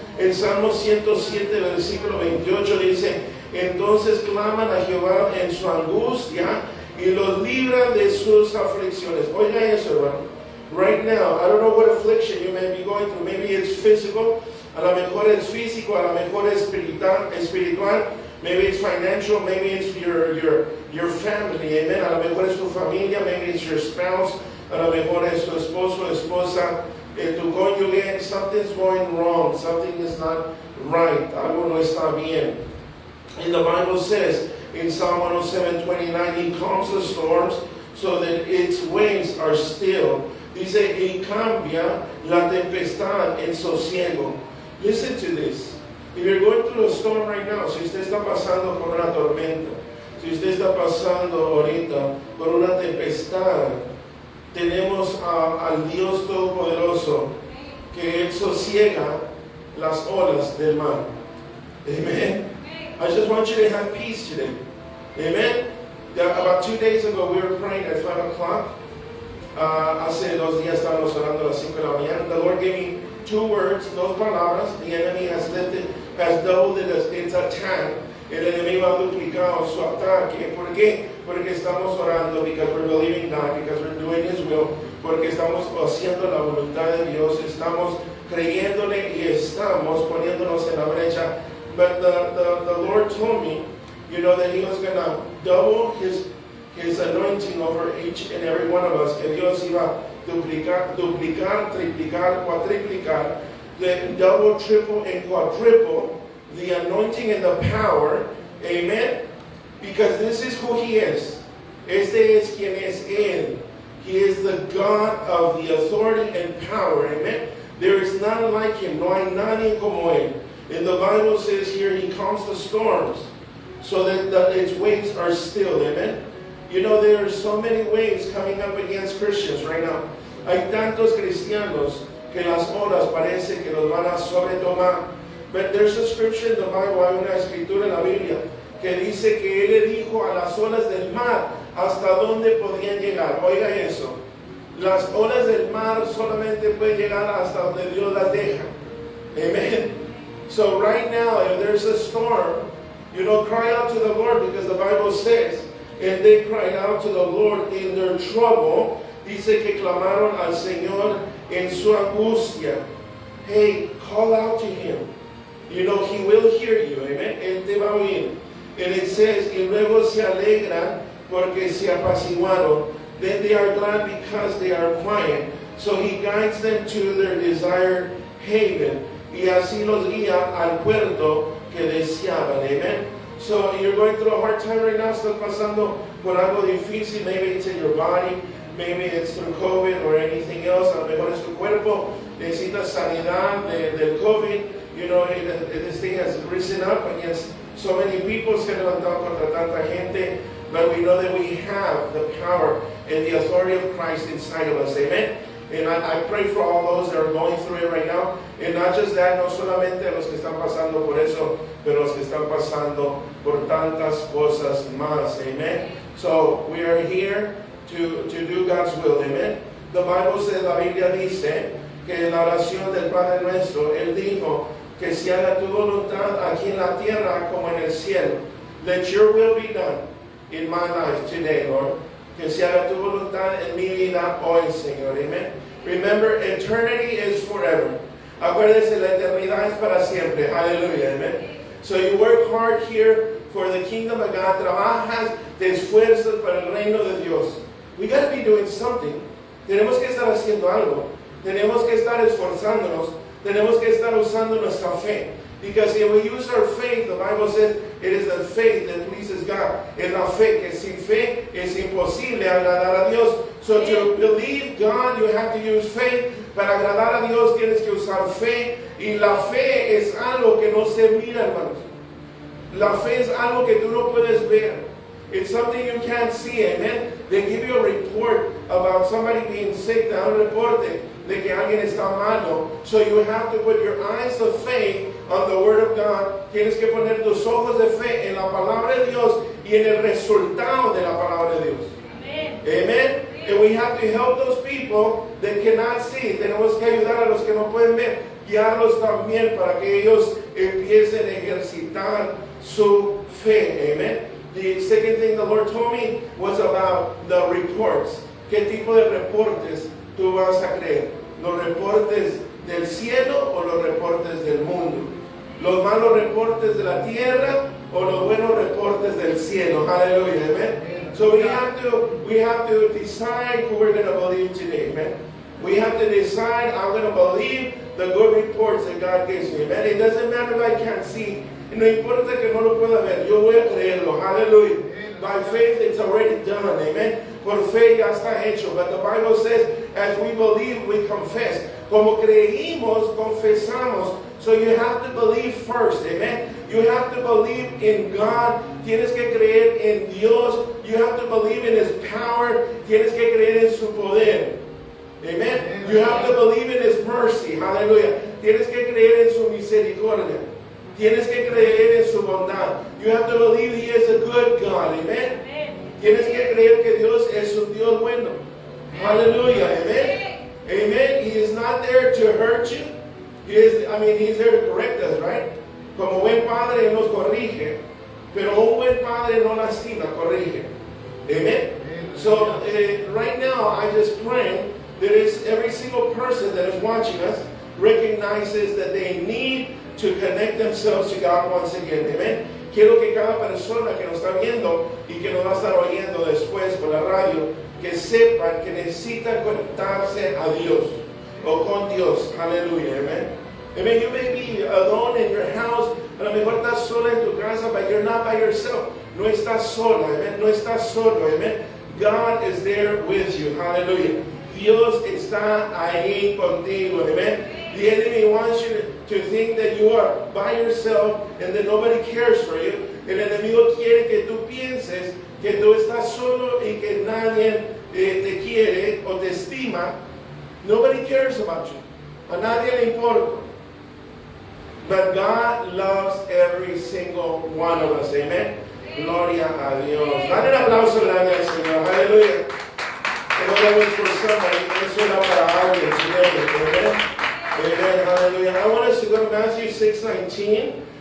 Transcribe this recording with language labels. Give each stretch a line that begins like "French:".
Spanish: En Salmo 107, versículo 28 dice, entonces claman a Jehová en su angustia y los libran de sus aflicciones. Oiga eso, hermano.
English: Right now, I don't know what affliction you may be going through. Maybe it's physical,
Spanish: a lo mejor es físico, a lo mejor es espiritual.
English: Maybe it's financial, maybe it's your family, amen.
Spanish: A lo mejor es tu familia,
English: maybe it's your spouse,
Spanish: a lo mejor es tu esposo, esposa, tu cónyuge.
English: Something's going wrong, something is not right,
Spanish: algo no está bien.
English: And the Bible says in Psalm 107:29, He calms the storms so that its waves are still.
Spanish: Dice, y cambia la tempestad en sosiego.
English: Listen to this. If you're going through a storm right now,
Spanish: si usted está pasando por una tormenta, si usted está pasando ahorita por una tempestad, tenemos al Dios Todopoderoso que Él sosiega las olas del mar. Amen.
English: I just want you to have peace today. Amen. About 2 days ago, we were praying at 5 o'clock.
Spanish: Hace 2 días estábamos orando a las 5 de la mañana.
English: The Lord gave me 2 words,
Spanish: 2 palabras.
English: The enemy has doubled its attack.
Spanish: El enemigo ha duplicado su ataque. ¿Por qué? Porque estamos orando,
English: because we're believing God, because we're doing His will,
Spanish: porque estamos haciendo la voluntad de Dios, estamos creyéndole y estamos poniéndonos en la brecha.
English: But the Lord told me, you know, that He was going to double His anointing over each and every one of us.
Spanish: Que Dios iba a duplicar, triplicar, cuatriplicar,
English: the double, triple, and quadruple the anointing and the power. Amen. Because this is who He is.
Spanish: Este es quien es Él.
English: He is the God of the authority and power. Amen. There is none like Him.
Spanish: No hay nadie como Él.
English: And the Bible says here, He calms the storms so that its waves are still. Amen. You know, there are so many waves coming up against Christians right now.
Spanish: Hay tantos cristianos que las olas parece que los van a sobretomar.
English: But there's a scripture in the Bible,
Spanish: hay una escritura en la Biblia, que dice que Él le dijo a las olas del mar hasta dónde podían llegar. Oiga eso. Las olas del mar solamente pueden llegar hasta donde Dios las deja. Amen.
English: So right now, if there's a storm, cry out to the Lord, because the Bible says, and they cried out to the Lord in their trouble.
Spanish: Dice que clamaron al Señor en su angustia.
English: Hey, call out to Him. He will hear you. Amen.
Spanish: Él te va a oír.
English: And it says,
Spanish: y luego se alegran porque se apaciguaron.
English: Then they are glad because they are quiet. So He guides them to their desired haven.
Spanish: Y así los guía al puerto que deseaban. Amen.
English: So you're going through a hard time right now.
Spanish: Estás pasando por algo difícil.
English: Maybe it's in your body. Maybe it's through COVID or anything else.
Spanish: A lo mejor es tu cuerpo. Necesitas sanidad del COVID.
English: This thing has risen up against so many people.
Spanish: Se ha levantado contra tanta gente.
English: But we know that we have the power and the authority of Christ inside of us. Amen. And I pray for all those that are going through it right now. And not just that,
Spanish: no solamente los que están pasando por eso, pero los que están pasando por tantas cosas más.
English: Amen. So we are here to do God's will. Amen. The Bible says,
Spanish: la Biblia dice que en la oración del Padre Nuestro, Él dijo que se haga tu voluntad aquí en la tierra como en el cielo.
English: Let your will be done in my life today, Lord.
Spanish: Que se haga tu voluntad en mi vida hoy, Señor. Amen.
English: Remember, eternity is forever.
Spanish: Acuérdense, la eternidad es para siempre.
English: Hallelujah. Amen. So you work hard here for the kingdom of God.
Spanish: Trabajas, te esfuerzas para el reino de Dios.
English: We got to be doing something.
Spanish: Tenemos que estar haciendo algo. Tenemos que estar esforzándonos. Tenemos que estar usando nuestra fe.
English: Because if we use our faith, the Bible says it is the faith that pleases God.
Spanish: Es la fe, que sin fe es imposible agradar a Dios.
English: So to believe God, you have to use faith.
Spanish: Para agradar a Dios tienes que usar fe. Y la fe es algo que no se mira, hermanos. La fe es algo que tú no puedes ver.
English: It's something you can't see. Amen. They give you a report about somebody being sick.
Spanish: Te dan un reporte de que alguien está malo.
English: So you have to put your eyes of faith on the Word of God.
Spanish: Tienes que poner tus ojos de fe en la palabra de Dios y en el resultado de la palabra de Dios. Amen. Amen.
English: And we have to help those people that cannot see.
Spanish: Tenemos que ayudar a los que no pueden ver. Guiarlos también para que ellos empiecen a ejercitar su fe. Amen.
English: The second thing the Lord told me was about the reports.
Spanish: ¿Qué tipo de reportes tú vas a creer? ¿Los reportes del cielo o los reportes del mundo? ¿Los malos reportes de la tierra o los buenos reportes del cielo?
English: Hallelujah, amen. So we have to decide who we're going to believe today, amen. We have to decide, I'm going to believe the good reports that God gives me, amen. It doesn't matter if I can't see.
Spanish: No importa que no lo pueda ver, yo voy a creerlo.
English: Hallelujah. By faith, it's already done. Amen.
Spanish: Por fe ya está hecho.
English: But the Bible says, as we believe, we confess.
Spanish: Como creímos, confesamos.
English: So you have to believe first. Amen. You have to believe in God.
Spanish: Tienes que creer en Dios.
English: You have to believe in His power.
Spanish: Tienes que creer en su poder. Amen.
English: You have to believe in His mercy. Hallelujah.
Spanish: Tienes que creer en su misericordia. Tienes que creer en su bondad.
English: You have to believe He is a good God. Amen.
Spanish: Tienes que creer que Dios es un Dios bueno. Hallelujah. Amen. Amen.
English: He is not there to hurt you. He's there to correct us, right?
Spanish: Como buen padre nos corrige, pero un buen padre no lastima, corrige. Amen.
English: So right now, I just pray that every single person that is watching us recognizes that they need to connect themselves to God once again. Amen.
Spanish: Quiero que cada persona que nos está viendo y que nos va a estar oyendo después por la radio, que sepan que necesitan conectarse a Dios o con Dios. Hallelujah. Amen. Amen.
English: You may be alone in your house.
Spanish: A lo mejor estás sola en tu casa,
English: but you're not by yourself.
Spanish: No estás sola.
English: Amen.
Spanish: No estás solo.
English: Amen. God is there with you. Hallelujah.
Spanish: Dios está ahí contigo. Amen.
English: The enemy wants you to think that you are by yourself and that nobody cares for you.
Spanish: El enemigo quiere que tú pienses que tú estás solo y que nadie te quiere o te estima.
English: Nobody cares about you.
Spanish: A nadie le importa.
English: But God loves every single one of us.
Spanish: Amen. Gloria a Dios. Dale un aplauso grande al Señor. Aleluya.
English: That was for somebody.
Spanish: Eso era para alguien.
English: Amen. Amen. Hallelujah. I want us to go to Matthew 6:19.